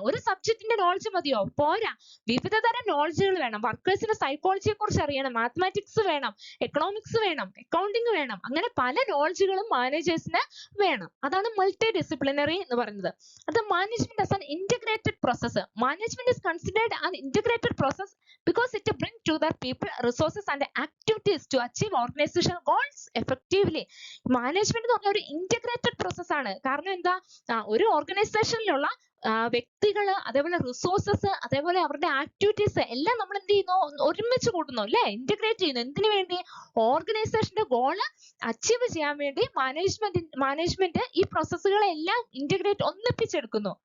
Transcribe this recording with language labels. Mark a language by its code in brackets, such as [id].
[ml] ഒരു സബ്ജക്റ്റിന്റെ നോളജ് മതിയോ? പോരാ, വിവിധതരം നോളജുകൾ വേണം. വർക്കേഴ്സിന്റെ സൈക്കോളജിയെ കുറിച്ച് അറിയണം, മാത്തമാറ്റിക്സ് വേണം, എക്കണോമിക്സ് വേണം, അക്കൗണ്ടിങ് വേണം, അങ്ങനെ പല നോളജുകളും മാനേജേഴ്സിന് വേണം. അതാണ് മൾട്ടി ഡിസിപ്ലിനറി എന്ന് പറയുന്നത്. അത് management as an integrated process. [en] Management is considered an integrated process because it brings together people, resources and activities to achieve organizational goals effectively. [ml] Management എന്ന് പറഞ്ഞ ഒരു ഇന്റഗ്രേറ്റഡ് പ്രോസസ് ആണ്. കാരണം എന്താ? ഒരു ഓർഗനൈസേഷനിലുള്ള വ്യക്തികള്, അതേപോലെ റിസോഴ്സസ്, അതേപോലെ അവരുടെ ആക്ടിവിറ്റീസ് എല്ലാം നമ്മൾ എന്ത് ചെയ്യുന്നു? ഒരുമിച്ച് കൂട്ടുന്നു അല്ലെ? ഇന്റഗ്രേറ്റ് ചെയ്യുന്നു. എന്തിനു വേണ്ടി? ഓർഗനൈസേഷന്റെ ഗോള് അച്ചീവ് ചെയ്യാൻ വേണ്ടി മാനേജ്മെന്റ് ഈ പ്രോസസ്സുകളെല്ലാം ഒന്നിപ്പിച്ചെടുക്കുന്നു.